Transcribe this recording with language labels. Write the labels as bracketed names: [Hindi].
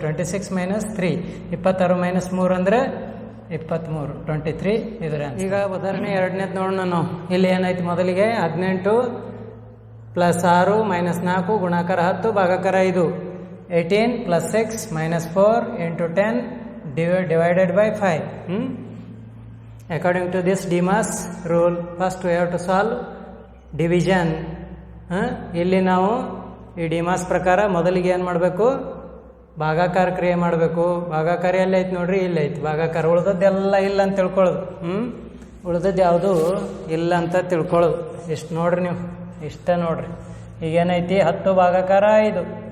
[Kannada] 26 minus 3 26 minus 3 ಅಂದರೆ 23 23 ಇದ್ರ. ಈಗ ಉದಾಹರಣೆ ಎರಡನೇದು ನೋಡೋಣ ನಾವು. ಇಲ್ಲಿ ಏನೈತಿ? ಮೊದಲಿಗೆ 18 ಪ್ಲಸ್ 6 ಮೈನಸ್ 4 ಗುಣಾಕಾರ 10 ಭಾಗಾಕಾರ 5. [English] 18 plus 6 minus 4 into 10 divided by 5. According to this DMAS rule, first we have to solve division. [Kannada] ಇಲ್ಲಿ ನಾವು ಈ DMAS ಪ್ರಕಾರ ಮೊದಲಿಗೆ ಏನು ಮಾಡಬೇಕು? ಭಾಗಾಕಾರ ಕ್ರಿಯೆ ಮಾಡಬೇಕು. ಭಾಗಾಕಾರ ಎಲ್ಲಿ ಐತೆ ನೋಡ್ರಿ, ಇಲ್ಲಿ ಐತಿ ಭಾಗಾಕಾರ. ಉಳ್ದದ್ದೆಲ್ಲ ಇಲ್ಲ ಅಂತ ತಿಳ್ಕೊಳ್ಳೋದು. ಉಳ್ದದ್ದು ಯಾವುದು ಇಲ್ಲ ಅಂತ ತಿಳ್ಕೊಳ್ಳೋದು. ಇಷ್ಟು ನೋಡ್ರಿ, ನೀವು ಇಷ್ಟ ನೋಡ್ರಿ. ಈಗೇನೈತಿ 10 ಭಾಗಾಕಾರ 5.